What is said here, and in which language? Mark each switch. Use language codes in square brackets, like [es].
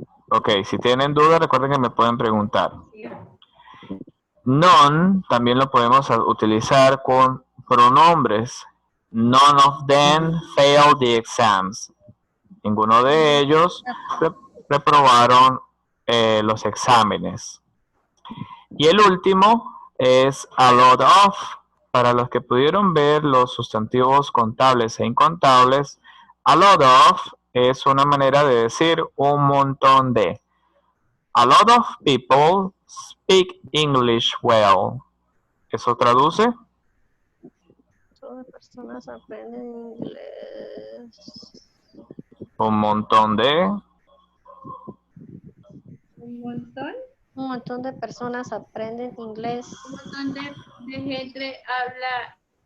[es] Ok, si tienen dudas, recuerden que me pueden preguntar. None también lo podemos utilizar con pronombres. [en] None of them failed the exams. [es] Ninguno de ellos reprobaron los exámenes. Y el último es a lot of. Para los que pudieron ver los sustantivos contables e incontables, a lot of es una manera de decir un montón de. [en] A lot of people speak English well. [es] ¿Eso traduce? Todas las personas aprenden inglés. Un montón de. Un montón. Un montón de personas aprenden inglés. Un montón de gente habla.